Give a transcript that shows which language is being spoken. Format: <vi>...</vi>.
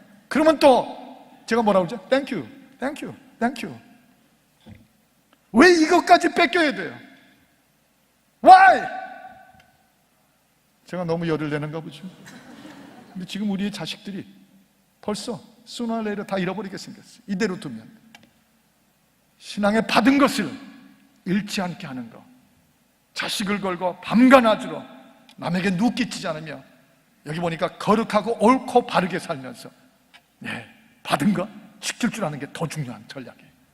<ko>그러면 또 제가 뭐라고 그러죠?</ko> <en>Thank you, thank you, thank you.</en> <ko>왜 이것까지 뺏겨야 돼요?</ko> <en>Why?</en> <ko>제가 너무 열을 내는가 보죠. 근데 지금 우리의 자식들이 벌써</ko> <en>sooner or later</en> <ko>다 잃어버리게 생겼어요. 이대로 두면 신앙에 받은 것을 잃지 않게 하는 것, 자식을 걸고 밤과 낮으로 남에게 누끼치지 않으며, 여기 보니까 거룩하고 옳고 바르게 살면서 받은 거 지킬 줄 아는 게 더 중요한 전략이에요.</ko>